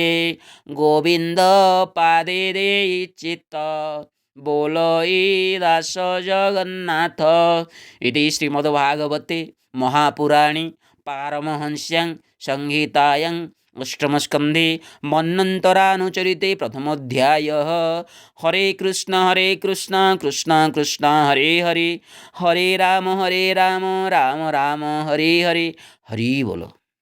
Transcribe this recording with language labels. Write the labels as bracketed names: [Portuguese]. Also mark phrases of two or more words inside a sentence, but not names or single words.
[Odia] ଗୋବିନ୍ଦ ପାଦେ ଦେଇ ଚିତ୍ତ ବୋଲଇ ଦାସ ଜଗନ୍ନାଥ। [Sanskrit] ଇତି ଶ୍ରୀମଦ୍ଭାଗବତେ ମହାପୁରାଣେ ପାରମହଂସ୍ୟାଂ ସଂହିତାୟାଂ ଅଷ୍ଟମସ୍କନ୍ଧେ ମନ୍ୱନ୍ତରାनुचरिते प्रथमोऽध्यायः। हरे कृष्ण कृष्ण कृष्ण हरे हरे। हरे राम राम राम हरे हरे। [Hindi] हरि बोलो।